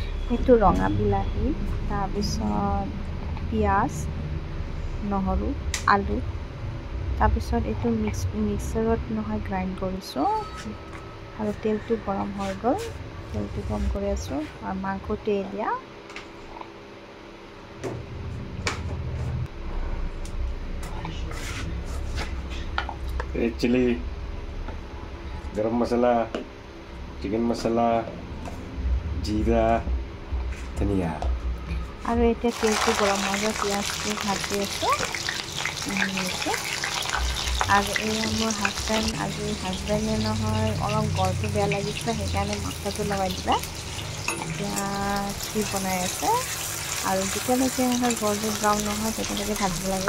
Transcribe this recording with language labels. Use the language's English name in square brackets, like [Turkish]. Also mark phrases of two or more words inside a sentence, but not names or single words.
[Assamese] এইটো ৰঙা বিলাহী, তাৰপিছত পিঁয়াজ, নহৰু, আলু, তাৰপিছত এইটো মিক্সাৰত নহয় গ্ৰাইণ্ড কৰিছোঁ আৰু তেলটো গৰম হৈ গ'ল। তেলটো গৰম কৰি আছোঁ আৰু মাংসটো দিয়া [English] red chili, [Hindi] गरम मसाला, चिकन मसाला, जीरा, धनिया. [Assamese] আৰু এতিয়া তেলটো গৰম হৈ গ'ল, পিঁয়াজটো ভাজি আছোঁ। আৰু এয়া মোৰ হাজবেণ্ডে নহয় অলপ গলটো বেয়া লাগিছে, সেইকাৰণে মছলাটো লগাই দিলে। এতিয়া কি বনাই আছে আৰু যেতিয়ালৈকে গলটো ব্ৰাউন নহয় তেতিয়ালৈকে ভাজিব লাগে।